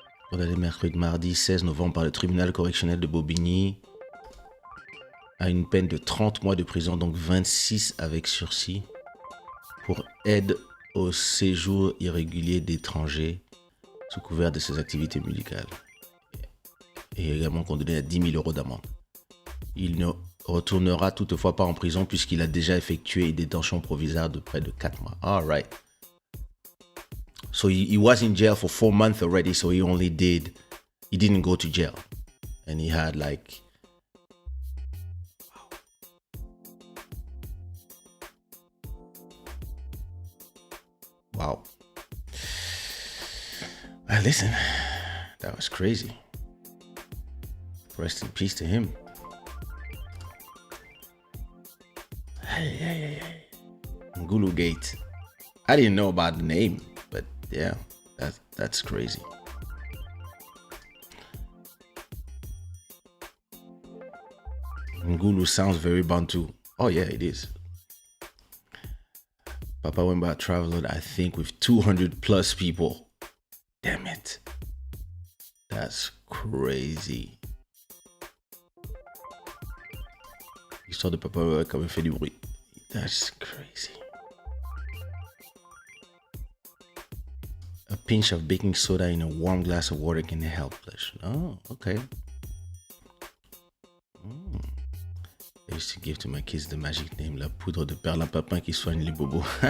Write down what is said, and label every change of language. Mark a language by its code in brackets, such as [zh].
[fr] Condamné mercredi, mardi 16 novembre par le tribunal correctionnel de Bobigny à une peine de 30 mois de prison, donc 26 avec sursis, pour aide au séjour irrégulier d'étrangers sous couvert de ses activités médicales. Et également condamné à 10 000 euros d'amende. Il ne retournera toutefois pas en prison puisqu'il a déjà effectué une détention provisoire de près de 4 mois. [en] All right. So he was in jail for 4 months already, so he didn't go to jail. And he had like... Wow. Well, listen, that was crazy. Rest in peace to him. Hey. Ngulu Gate. I didn't know about the name, but yeah, that's crazy. Ngulu sounds very Bantu. Oh yeah, it is. Papa Wemba traveled, I think, with 200 plus people. Damn it. That's crazy. [fr] L'histoire de Papa Wemba quand même fait du bruit. [en] That's crazy. A pinch of baking soda in a warm glass of water can help flush. Oh, okay. I used to give to my kids the magic name, [fr] la poudre de perlimpinpin qui soigne les bobos.